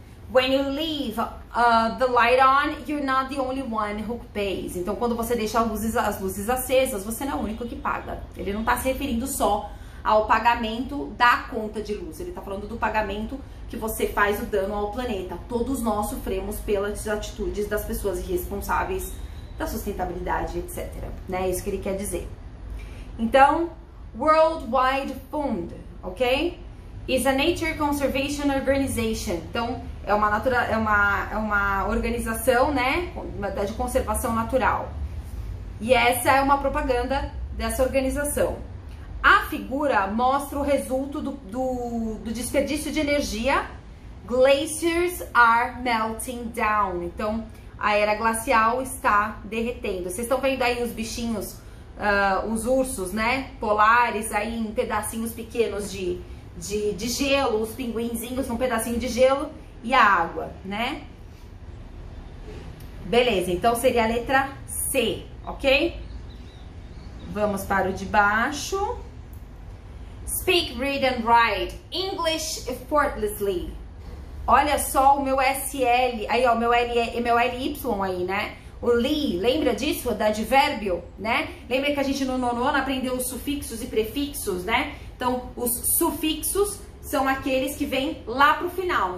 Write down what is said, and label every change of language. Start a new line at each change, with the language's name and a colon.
English: When you leave the light on, you're not the only one who pays.
Portuguese: Então, quando você deixa as luzes acesas, você não é o único que paga. Ele não está se referindo só ao pagamento da conta de luz. Ele está falando do pagamento que você faz o dano ao planeta. Todos nós sofremos pelas atitudes das pessoas irresponsáveis, da sustentabilidade, etc. Né? Isso que ele quer dizer. Então, World Wide Fund, ok?
English: Is a Nature Conservation Organization.
Portuguese: Então, é uma organização, né, de conservação natural. E essa é uma propaganda dessa organização. A figura mostra o resultado do desperdício de energia.
English: Glaciers are melting down.
Portuguese: Então, a era glacial está derretendo. Vocês estão vendo aí os bichinhos, os ursos, né, polares, aí em pedacinhos pequenos de gelo, os pinguinzinhos num pedacinho de gelo e a água, né? Beleza, então seria a letra C, ok? Vamos para o de baixo.
English: Speak, read and write English effortlessly.
Portuguese: Olha só o meu SL, aí ó, meu LY aí, né? O li, lembra disso? Da advérbio, né? Lembra que a gente no nono ano aprendeu os sufixos e prefixos, né? Então, os sufixos são aqueles que vêm lá pro final.